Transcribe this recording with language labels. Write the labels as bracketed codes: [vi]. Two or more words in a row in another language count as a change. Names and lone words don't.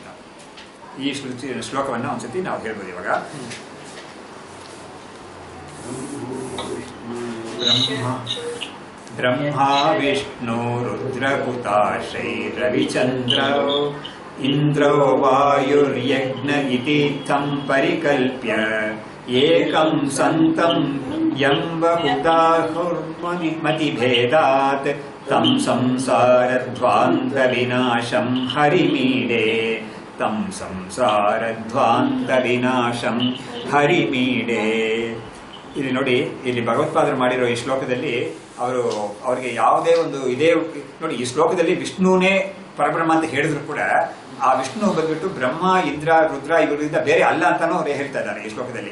[kn] ಈ ಶ್ಲೋಕವನ್ನ ಒಂದ್ಸತಿ ನಾವು ಹೇಳ್ಬೋದು ಇವಾಗ. [sa] ಬ್ರಹ್ಮ ವಿಷ್ಣು ರುದ್ರಕುತಾಶೈ ರವಿಚಂದ್ರ ಇಂದ್ರೋ ವಾಯುರ್ಯಜ್ಞ ಇತಿ ತಂ ಪರಿಕಲ್ಪ್ಯ ಏಕಂ ಸಂತಂ ಯಂ ಬಹುಧಾಹುರ್ಮತಿಭೇದಾತ್ ತಂ ಸಂಸಾರಧ್ವಾಂತ ವಿನಾಶಂ ಹರಿಮೀಡೆ. ತಂ ಸಂಸಾರಧ್ವಾಂತ ವಿನಾಶಂ ಹರಿಮೀಡೆ. [kn] ಇಲ್ಲಿ ನೋಡಿ, ಇಲ್ಲಿ ಭಗವತ್ಪಾದರು ಮಾಡಿರೋ ಈ ಶ್ಲೋಕದಲ್ಲಿ ಅವರಿಗೆ ಯಾವುದೇ ಒಂದು ಇದೇ ನೋಡಿ, ಈ ಶ್ಲೋಕದಲ್ಲಿ ವಿಷ್ಣುನೇ ಪರಬ್ರಹ್ಮ ಅಂತ ಹೇಳಿದ್ರು ಕೂಡ ಆ ವಿಷ್ಣು ಬಂದ್ಬಿಟ್ಟು ಬ್ರಹ್ಮ ಇಂದ್ರ ರುದ್ರ ಇವರಿಂದ ಬೇರೆ ಅಲ್ಲ ಅಂತಾನು ಅವ್ರು ಹೇಳ್ತಾ ಇದ್ದಾರೆ ಈ ಶ್ಲೋಕದಲ್ಲಿ.